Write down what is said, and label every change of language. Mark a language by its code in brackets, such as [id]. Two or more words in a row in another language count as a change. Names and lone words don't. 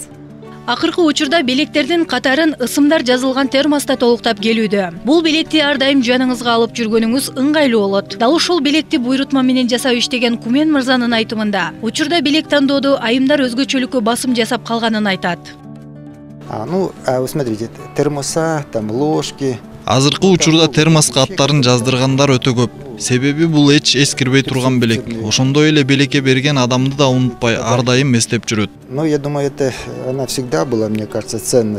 [ky] Акыркы учурда белектердин катарын ысымдар жазылган термоста толуктап келүүдө. Бул белекти ар дайым жаныңызга алып жүргөнүңүз ыңгайлуу болот. Дал ушул белекти буйрутма менен жасап иштеген Кумен мырзанын айтымында, учурда белек тандоодо айымдар өзгөчөлүккө басым жасап калганын айтат. [ru] Вы смотрите, термоса, там ложки. [ky] Азыркы учурда термоска аттарын жаздыргандар өтө көп. Себеби бул эч эскирбей турган белек. Ошондой эле белекке берген адамды да унутпай, ар дайым эстеп жүрөт. [ru] Я думаю, она всегда была, мне кажется, ценна.